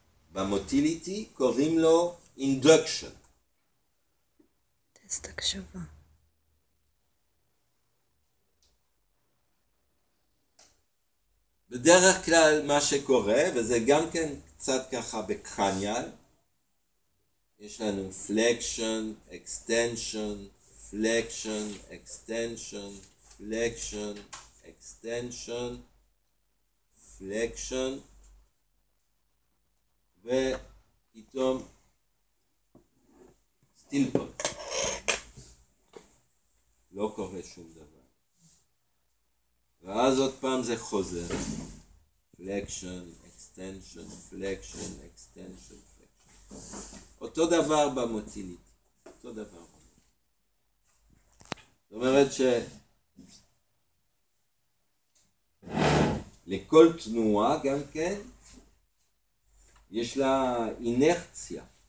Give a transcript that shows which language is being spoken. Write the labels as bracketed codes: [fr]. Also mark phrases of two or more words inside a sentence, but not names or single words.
[he] במוטיליטי קוראים לו induction. טסט הקשבה. בדרך כלל מה שקורה, וזה גם כן קצת ככה בקרניאל, יש לנו [en] flexion, extension, flexion, extension, flexion, extension, flexion, [he] ופתאום סטילפות. לא קורה שום דבר. ואז עוד פעם זה חוזר. [en] flexion, extension, flexion, extension, flexion. [he] אותו דבר במוטיליטי. אותו דבר. זאת אומרת לכל תנועה גם כן יש לה אינרציה.